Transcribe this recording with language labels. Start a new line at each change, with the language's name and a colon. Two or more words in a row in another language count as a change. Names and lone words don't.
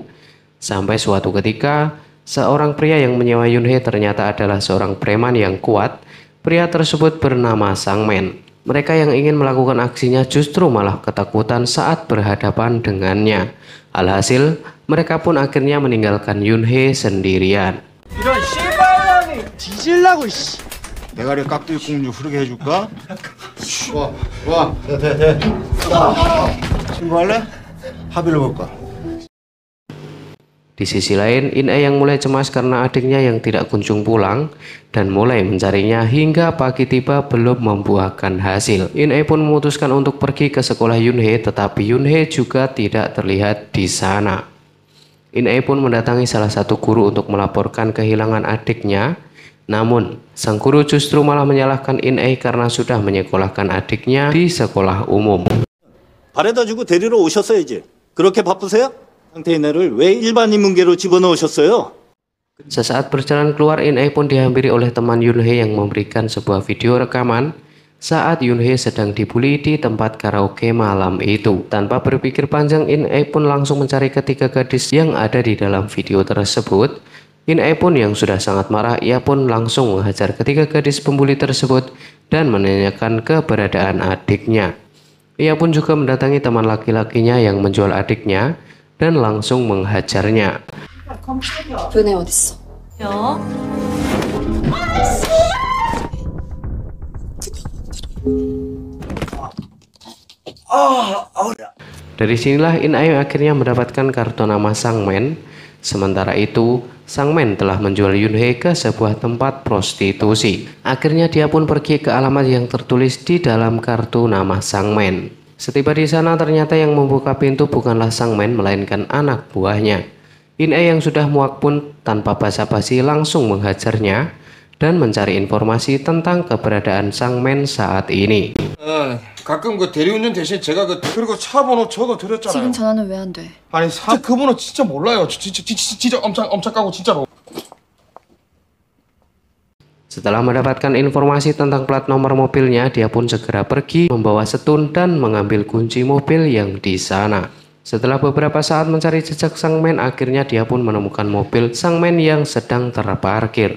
Indonesian: Sampai suatu ketika, seorang pria yang menyewa Yun-hee ternyata adalah seorang preman yang kuat. Pria tersebut bernama Sangman. Mereka yang ingin melakukan aksinya justru malah ketakutan saat berhadapan dengannya. Alhasil, mereka pun akhirnya meninggalkan Yun-hee sendirian.
Korean: 이런 씨발년이 뒤질라고 씨. 대가리 깍두기 국물 흐르게 해줄까? 와, 돼. 신고할래? 합의를 볼까?
Indonesian: Di sisi lain, In-e yang mulai cemas karena adiknya yang tidak kunjung pulang dan mulai mencarinya hingga pagi tiba belum membuahkan hasil. In-e pun memutuskan untuk pergi ke sekolah Yun-hee, tetapi Yun-hee juga tidak terlihat di sana. In-e pun mendatangi salah satu guru untuk melaporkan kehilangan adiknya. Namun, sang guru justru malah menyalahkan In-e karena sudah menyekolahkan adiknya di sekolah umum.
Korean: 바래다 주고 데리러 오셨어야지. 그렇게 바쁘세요? 상태인애를 왜 일반 인문계로 집어넣으셨어요?
Indonesian: Sesaat berjalan keluar, In-e pun dihampiri oleh teman Yun-hee yang memberikan sebuah video rekaman saat Yun-hee sedang dibully di tempat karaoke malam itu. Tanpa berpikir panjang, In-e pun langsung mencari ketiga gadis yang ada di dalam video tersebut. In-e pun yang sudah sangat marah, ia pun langsung menghajar ketiga gadis pembuli tersebut dan menanyakan keberadaan adiknya. Ia pun juga mendatangi teman laki-lakinya yang menjual adiknya dan langsung menghajarnya.
Korean: 은혜 어딨어? 요.
Indonesian: Dari sinilah In-e akhirnya mendapatkan kartu nama Sangman. Sementara itu, Sangman telah menjual Yun-hee ke sebuah tempat prostitusi. Akhirnya dia pun pergi ke alamat yang tertulis di dalam kartu nama Sangman. Setiba di sana, ternyata yang membuka pintu bukanlah Sangman melainkan anak buahnya. In-e yang sudah muak pun tanpa basa-basi langsung menghajarnya dan mencari informasi tentang keberadaan Sangmen saat ini.
Korean: 가끔 그 대리운전 대신 제가 그리고 차 번호 적어 드렸잖아요. 지금 전화는 왜 안 돼? 아니 진짜 그 번호 진짜 몰라요. 진짜 엄청 까고 진짜로.
Indonesian: Setelah mendapatkan informasi tentang plat nomor mobilnya, dia pun segera pergi membawa setun dan mengambil kunci mobil yang di sana. Setelah beberapa saat mencari jejak Sangmen, akhirnya dia pun menemukan mobil Sangmen yang sedang terparkir.